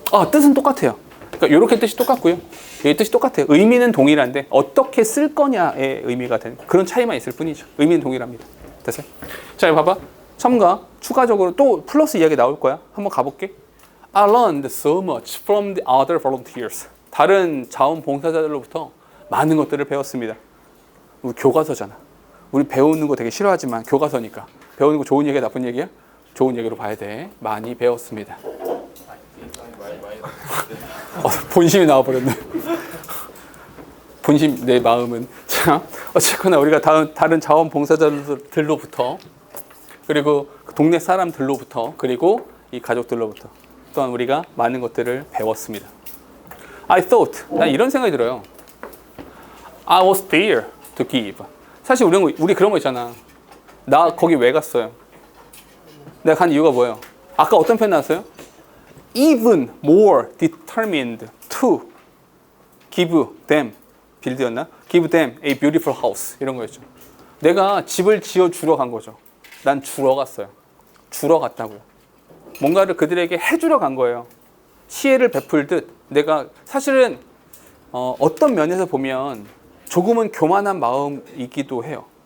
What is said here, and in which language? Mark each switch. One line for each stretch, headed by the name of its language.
Korean: 뜻은 똑같아요. 그러니까 이렇게 뜻이 똑같고요. 이 뜻이 똑같아요. 의미는 동일한데 어떻게 쓸 거냐의 의미가 되는 그런 차이만 있을 뿐이죠. 의미는 동일합니다. 됐어요? 자, 여기 봐봐. 첨가 추가적으로 또 플러스 이야기 나올 거야. 한번 가볼게.
English: I learned so much from the other volunteers.
Korean: 다른 자원봉사자들로부터 많은 것들을 배웠습니다. 우리 교과서잖아. 우리 배우는 거 되게 싫어하지만 교과서니까. 배우는 거 좋은 얘기야, 나쁜 얘기야? 좋은 얘기로 봐야 돼. 많이 배웠습니다. 본심이 나와버렸네. 본심, 내 마음은. 자, 어쨌거나 우리가 다른 자원봉사자들로부터 그리고 동네 사람들로부터 그리고 이 가족들로부터 또한 우리가 많은 것들을 배웠습니다.
English: I thought,
Korean: 난 이런 생각이 들어요.
English: I was there to give.
Korean: 사실 우리 그런 거 있잖아. 나 거기 왜 갔어요? 내가 간 이유가 뭐예요? 아까 어떤 표현 나왔어요?
English: Even more determined to give them
Korean: 빌드였나?
English: Give them a beautiful house 이런 거였죠.
Korean: 내가 집을 지어 주러 간 거죠. 난 주러 갔어요. 주러 갔다고요. 뭔가를 그들에게 해주러 간 거예요. 시혜를 베풀듯 내가 사실은 어떤 면에서 보면 조금은 교만한 마음이기도 해요.